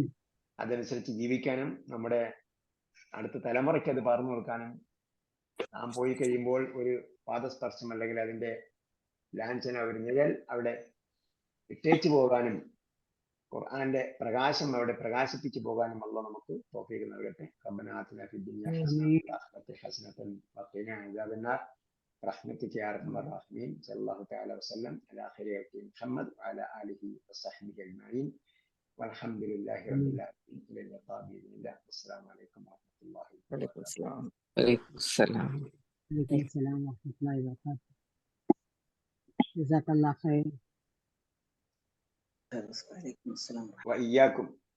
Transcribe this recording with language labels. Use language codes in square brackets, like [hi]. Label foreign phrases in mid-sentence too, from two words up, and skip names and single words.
[ml] അതനുസരിച്ച് ജീവിക്കാനും നമ്മുടെ അടുത്ത തലമുറയ്ക്ക് അത് പറഞ്ഞു കൊടുക്കാനും, നാം പോയി കഴിയുമ്പോൾ ഒരു പാദസ്പർശം അല്ലെങ്കിൽ അതിന്റെ ലാഞ്ചന, ഒരു നിഴൽ അവിടെ ഇട്ടേച്ചു പോകാനും ഖുർആന്റെ പ്രകാശം അവിടെ പ്രകാശിപ്പിച്ചു പോകാനും അല്ലാഹു നമുക്ക് തൗഫീഖ് നൽകട്ടെ. [ar] ربنا آتنا في الدنيا حسنة وفي الآخرة حسنة وقنا عذاب النار برحمتك يا ارحم الراحمين. صلى الله تعالى وسلم على خير خلق محمد وعلى اله وصحبه اجمعين والحمد لله رب العالمين. الى اللقاء باذن الله. السلام عليكم ورحمه الله وبركاته. وعليكم السلام. وعليكم السلام. وعليكم السلام ورحمة الله وبركاته. جزاك الله خير. وعليكم السلام. واياكم.